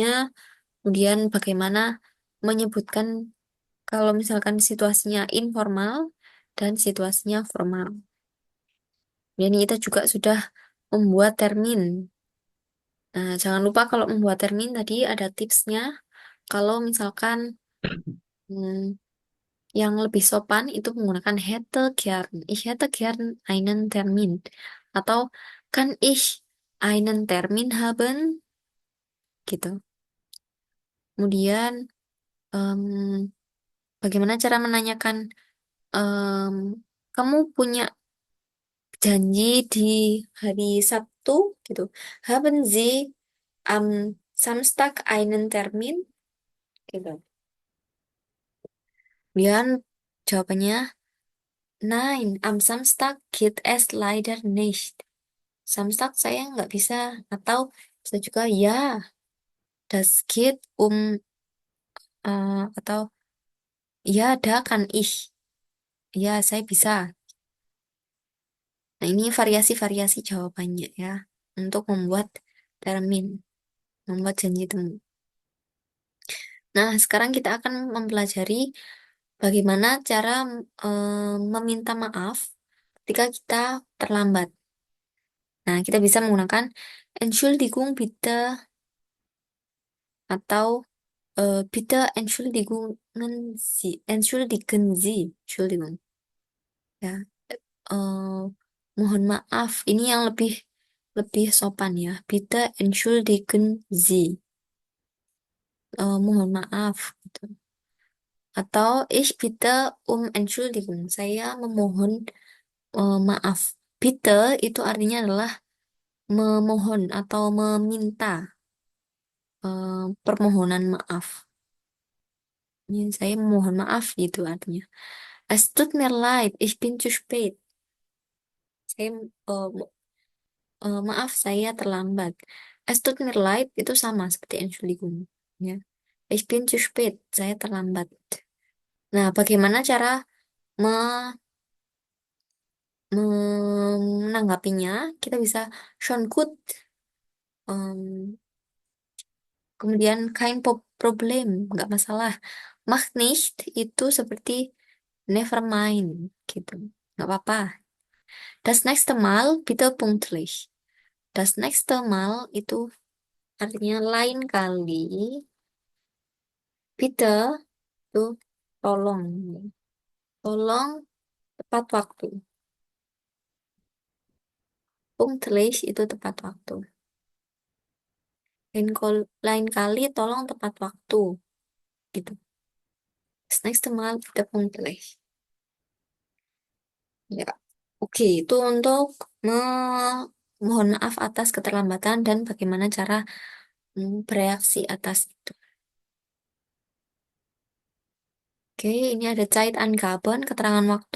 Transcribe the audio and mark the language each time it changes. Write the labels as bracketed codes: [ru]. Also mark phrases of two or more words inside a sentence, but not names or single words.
[id] Kemudian bagaimana menyebutkan kalau misalkan situasinya informal dan situasinya formal. Dan kita juga sudah membuat termin. Nah, jangan lupa kalau membuat termin tadi ada tipsnya. Kalau misalkan hmm, yang lebih sopan itu menggunakan [de] hätte gern. Ich hätte gern einen Termin. Atau kann ich einen Termin haben? [id] Gitu. Kemudian em, bagaimana cara menanyakan em, kamu punya janji di hari Sabtu gitu. [de] Haben Sie am Samstag einen Termin? [id] Gitu. Kemudian jawabannya, [de] Nein, am Samstag geht es leider nicht. Samstag saya [id] nggak bisa. Atau bisa juga ya, [de] das geht atau ya, da kann ich. [id] Ya, saya bisa. Nah, ini variasi-variasi jawabannya ya untuk membuat termin, membuat janji temu. Nah, sekarang kita akan mempelajari Bagaimana cara meminta maaf ketika kita terlambat? Nah, kita bisa menggunakan [de] Entschuldigung bitte [id] atau [de] bitte entschuldigen Sie, Entschuldigung. [id] Ya, eh, mohon maaf. Ini yang lebih lebih sopan ya. [de] Bitte entschuldigen Sie. [id] Mohon maaf gitu. Atau [de] ich bitte Entschuldigung. [id] Saya memohon maaf. Bitte itu artinya adalah memohon atau meminta permohonan maaf. Ya, saya memohon maaf gitu artinya. [de] Es tut mir leid, ich bin zu spät. [id] Saya maaf saya terlambat. [de] Es tut mir leid [id] itu sama seperti Entschuldigung. Ya. [de] Ich bin zu spät, [id] saya terlambat. Nah, bagaimana cara me- menanggapinya? Kita bisa [de] schon gut, [id] em, kemudian Problem, nggak masalah. [de] Mach nicht [id] itu seperti [en] never mind [id] gitu, nggak apa-apa. [de] Das nächste Mal bitte pünktlich. Das nächste Mal [id] itu artinya lain kali. Bitte itu tolong, tolong tepat waktu. Pünktlich itu tepat waktu. Lain kali tolong tepat waktu gitu. [de] Das nächste Mal bitte pünktlich. [id] Ya, oke, itu untuk mohon maaf atas keterlambatan dan bagaimana cara bereaksi atas itu. Oke, ini ada Zeitangaben, keterangan waktu.